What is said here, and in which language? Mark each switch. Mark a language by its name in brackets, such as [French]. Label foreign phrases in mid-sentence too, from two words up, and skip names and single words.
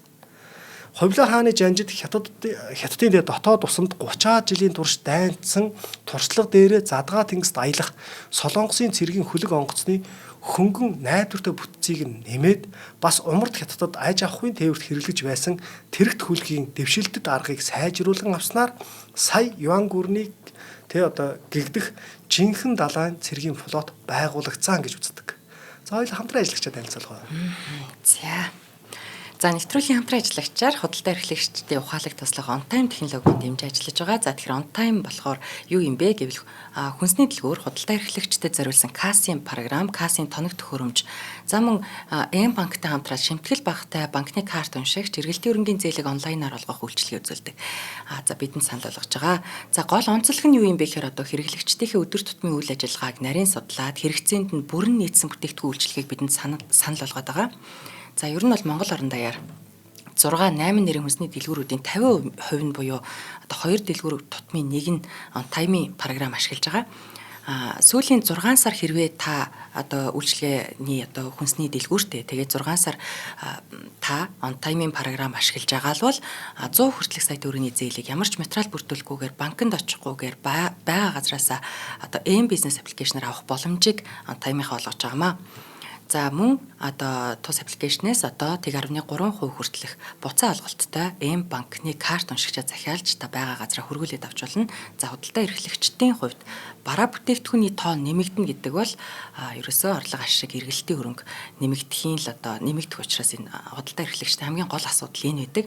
[Mongolian] Хувилаа хааны жанжид хятадын дотоод усанд 30 жилийн турш дайнцсан туршлага дээрээ задгаа тэнгист аялах Солонгосын цэргийн хөлөг онгоцны хөнгөн найдвартай бүтцийг нэмээд бас умард хятадд аж ахуйн тээвэрт хэрэглэж байсан тэрэгт хөлгийн дэвшилтэд аргыг сайжруулан авснаар сая юан гүрнийг гэгдэх жинхэнэ далайн цэргийн флот байгуулагдсан гэж үздэг. За хоёул хамтран ажиллагчаа танилцуулгаа. За нэвтрүүлгийн хамтран ажиллагчаар худалдаа эрхлэгчдийн ухаалаг туслах on time технологийн дэмжиж ажиллаж байгаа. За тэгэхээр on time болохоор юу юм бэ гэвэл хүнсний дэлгүүр худалдаа эрхлэгчдэд зориулсан кассийн програм, кассийн тоног төхөөрөмж, за мөн М банктай хамтраад шимтгэл багтай банкны карт уншигч, эргэлтийн өрөнгийн зээлийг онлайнаар олгох үйлчилгээ үзүүлдэг. За бидэнд санал болгож байгаа. За гол онцлог нь юу юм бэ гэхээр хэрэглэгчдийнхээ өдөр тутмын үйл ажиллагааг нарийн судлаад хэрэгцээнд нь бүрэн нийцсэн бүтээгдэхүүн үйлчилгээг бидэнд санал болгоод байгаа. За ер нь бол Монгол орон даяар 6-8 нэрийн хүнсний дэлгүүрүүдийн 50% нь буюу 2 дэлгүүр тутмын нэг нь on time-ийн програм ашиглаж байгаа. Сүүлийн 6 сар хэрвээ та үйлчилгээний хүнсний дэлгүүртэй тэгээд 6 сар та on time-ийн програм ашиглаж байгаа бол 100 хүртэлх сая төгрөгийн зээлийг ямар ч материал бүрдүүлэхгүйгээр банкнд очихгүйгээр байгаа газараасаа M бизнес аппликейшнээр авах боломжийг on time-ийнхаа олгож байгаамаа. За мөн тус аппликейшнээс 1.3% хүртэлх буцаа алгалттай М банкны карт уншигчаа захиалж та байгаа газараа хөргүүлээд авч болно. За худалдаа эрхлэгчдийн хувьд бараа бүтээгдэхүүний тоо нэмэгдэнэ гэдэг бол ерөөсөө орлого ашиг эргэлтийн хөрөнгө нэмэгдэх учраас энэ худалдаа эрхлэгчдийн хамгийн гол асуудал энэ байдаг.